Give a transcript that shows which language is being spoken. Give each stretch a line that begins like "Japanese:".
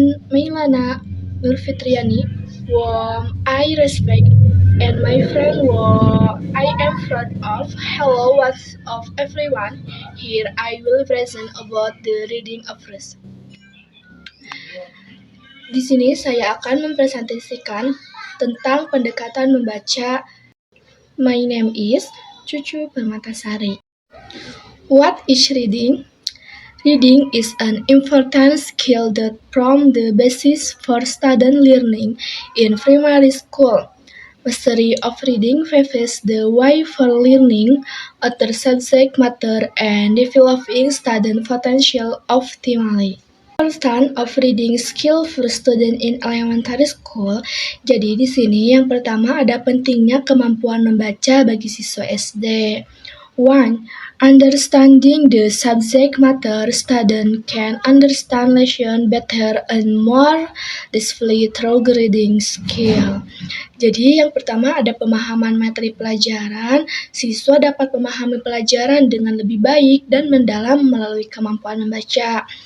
English: Mailana Nurfitriani, whom I respect, and my friend whom I am proud of. Hello, what's of everyone? Here I will present about the reading of verse.
Indonesian: Di sini saya akan mempresentasikan tentang pendekatan membaca.
English: My name is Cucu Permatasari. What is reading? Reading is an important skill that forms the basis for student learning in primary school. Mastery of reading paves the way for learning other subject matter and developing student potential optimally. Importance of reading skill for student in elementary school.
Indonesian: Jadi di sini yang pertama ada pentingnya kemampuan membaca bagi siswa SD. 1.
English: Understanding the subject matter, student can understand lesson better and more deeply through reading skill.
Indonesian: Jadi yang pertama ada pemahaman materi pelajaran, siswa dapat memahami pelajaran dengan lebih baik dan mendalam melalui kemampuan membaca.